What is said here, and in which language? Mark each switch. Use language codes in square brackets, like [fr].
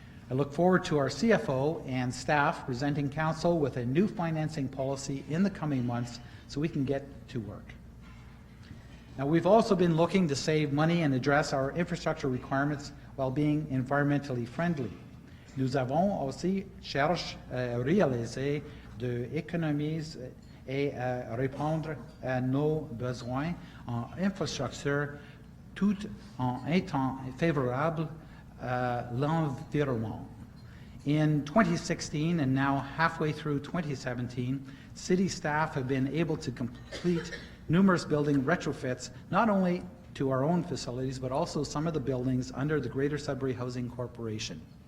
[en] I look forward to our CFO and staff presenting Council with a new financing policy in the coming months so we can get to work. Now, we've also been looking to save money and address our infrastructure requirements while being environmentally friendly. [fr] Nous avons aussi cherché à réaliser des économies et à répondre à nos besoins en infrastructure tout en étant favorable l'environment. [en] In 2016 and now halfway through 2017, city staff have been able to complete numerous building retrofits, not only to our own facilities, but also some of the buildings under the Greater Sudbury Housing Corporation.